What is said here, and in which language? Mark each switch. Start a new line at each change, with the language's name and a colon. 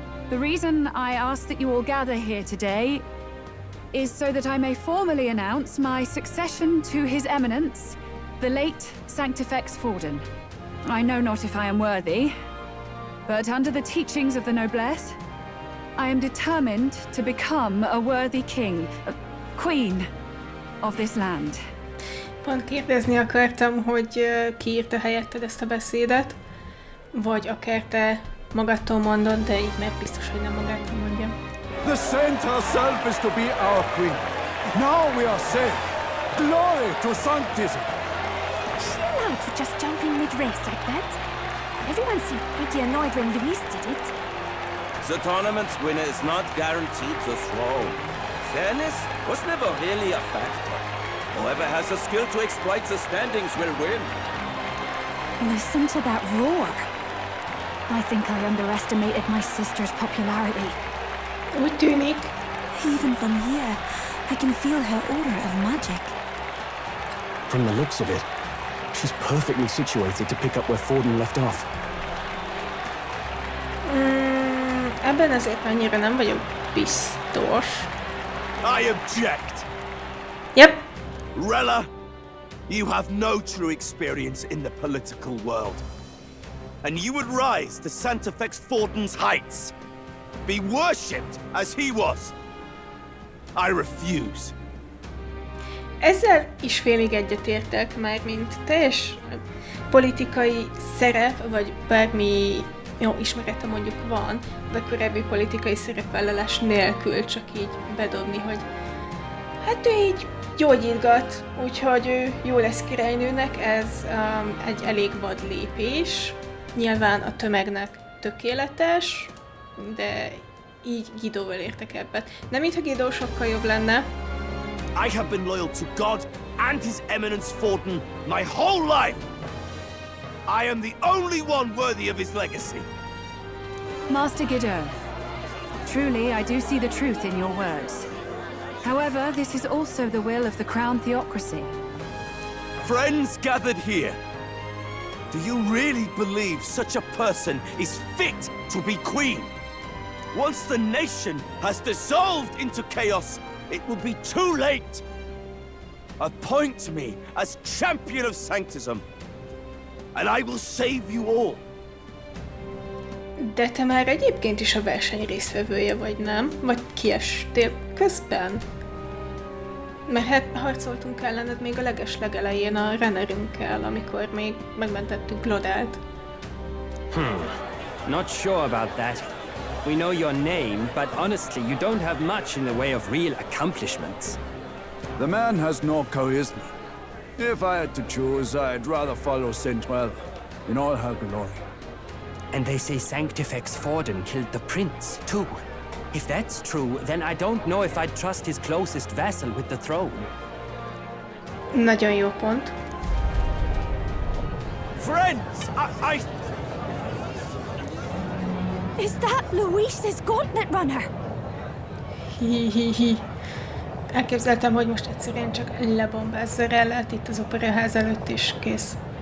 English: The reason I ask that you all gather here today is so that I may formally announce my succession to His Eminence, the late Sanctifex Forden. I know not if I am worthy, but under the teachings of the noblesse, I am determined to become a worthy king, a queen of this land.
Hungarian: Pont kérdezni akartam, hogy ki írta helyetted ezt a beszédet, vagy akár te magadtól mondod, de így meg biztos, hogy nem magától mondja.
English: The saint herself is to be our queen. Now we are safe. Glory to sanctism. Chill out for just jumping mid-race like that. Everyone seemed pretty annoyed when Luis did it. The tournament's winner is not guaranteed the throne. Fairness was never really a factor. Whoever has the skill to exploit the standings will win. Listen to that roar. I think I underestimated my sister's popularity.
Hungarian: Úgy tűnik.
English: Even from here, I can feel her aura of magic. From the looks of it, she's perfectly situated to pick up where Forden left off.
Hungarian: Ebben azért annyira nem vagyok biztos.
English: I object. Yep. Rella, you have no true experience in the political world. And you would rise to Santefex Forden's heights. Be worshipped as he was. I refuse.
Hungarian: Ezzel is félig egyetértek, már mint teljes politikai szerep, vagy bármi jó ismerete mondjuk van, de korábbi politikai szerepvállalás nélkül csak így bedobni, hogy hát ő így gyógyítgat, úgyhogy ő jó lesz királynőnek, ez egy elég vad lépés. Nyilván a tömegnek tökéletes, de így Guidóval értek ebben. Nem mintha Guidó sokkal jobb lenne.
English: I have been loyal to God and His Eminence Forden my whole life. I am the only one worthy of his legacy. Master Guidó, truly I do see the truth in your words. However, this is also the will of the Crown Theocracy. Friends gathered here, do you really believe such a person is fit to be queen? Once the nation has dissolved into chaos, it will be too late. Appoint me as champion of sanctism, and I will save you all.
Hungarian: De te már egyébként is a verseny résztvevője vagy, nem? Vagy kiestél közben? Mert hát harcoltunk ellened még a legelején a Rennerünkkel, amikor még megmentettük Lodát.
English: Not sure about that. We know your name, but honestly, you don't have much in the way of real accomplishments. The man has no charisma. If I had to choose, I'd rather follow Saint-Well in all her glory. And they say Sanctifex Forden killed the prince, too. If that's true, then I don't know if I'd trust his closest vassal with the throne.
Hungarian: Nagyon jó pont.
English: Friends, I... Is that Luis's gauntlet runner? Hi.
Hungarian: Elképzeltem, hogy most egyszerűen csak lebombázza Rellát itt az operaház előtt, és kész.